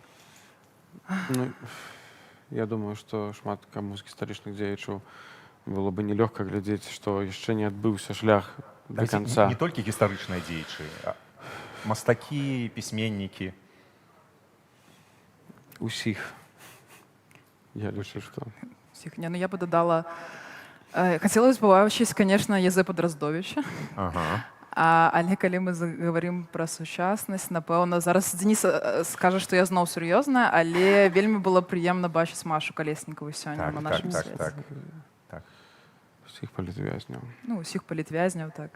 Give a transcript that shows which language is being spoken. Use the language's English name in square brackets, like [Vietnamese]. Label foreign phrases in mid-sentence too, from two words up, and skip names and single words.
[Belarusian] Я думаю, што шмат каму з гістарычных дзеячаў было бы нелёгка глядзець, што яшчэ не адбыўся шлях да канца. Не толькі гістарычныя дзеячы, а мастакі, пісьменнікі. Усіх. Я лічу, што... Усіх. [Russian] Не, ну я бы додала... Хотелось бы вообще, конечно, Язэпа Дроздовича. [Belarusian] Але калі [Russian] мы говорим про [Belarusian] сучаснасць, напэўна, зараз Денис скажа, што я зноў сур'ёзная, але вельмі было прыемна бачыць Машу Калеснікаву сёння на нашым свеце. Так. Усіх палітвязняў. Ну, усіх палітвязняў, так.